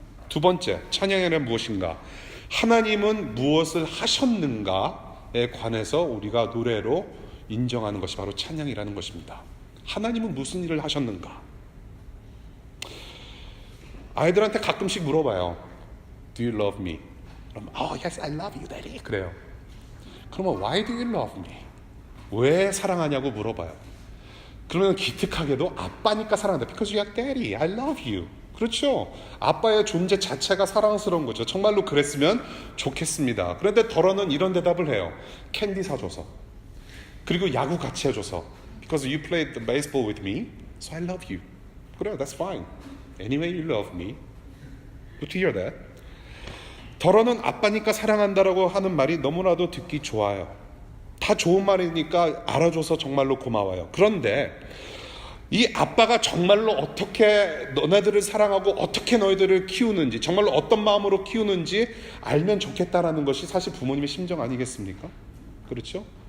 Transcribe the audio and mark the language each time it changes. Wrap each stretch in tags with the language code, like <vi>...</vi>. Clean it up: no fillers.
<ko>두 번째, 찬양이란 무엇인가? 하나님은 무엇을 하셨는가에 관해서 우리가 노래로 인정하는 것이 바로 찬양이라는 것입니다. 하나님은 무슨 일을 하셨는가? 아이들한테 가끔씩 물어봐요.</ko> <en>Do you love me? 그럼 yes, I love you, daddy.</en> <ko>그래요.</ko> <en>그러면 why do you love me?</en> <ko>왜 사랑하냐고 물어봐요. 그러면 기특하게도 아빠니까 사랑한다.</ko> <en>Because you are daddy, I love you.</en> <ko>그렇죠. 아빠의 존재 자체가 사랑스러운 거죠. 정말로 그랬으면 좋겠습니다. 그런데 덜어는 이런 대답을 해요. 캔디 사줘서, 그리고 야구 같이 해줘서.</ko> <en>Because you played the baseball with me, so I love you.</en> <ko>그래요,</ko> <en>that's fine. Anyway, you love me. Good to hear that.</en> <ko>덜어는 아빠니까 사랑한다라고 하는 말이 너무나도 듣기 좋아요. 다 좋은 말이니까 알아줘서 정말로 고마워요. 그런데 이 아빠가 정말로 어떻게 너네들을 사랑하고 어떻게 너희들을 키우는지, 정말로 어떤 마음으로 키우는지 알면 좋겠다라는 것이 사실 부모님의 심정 아니겠습니까? 그렇죠?</ko>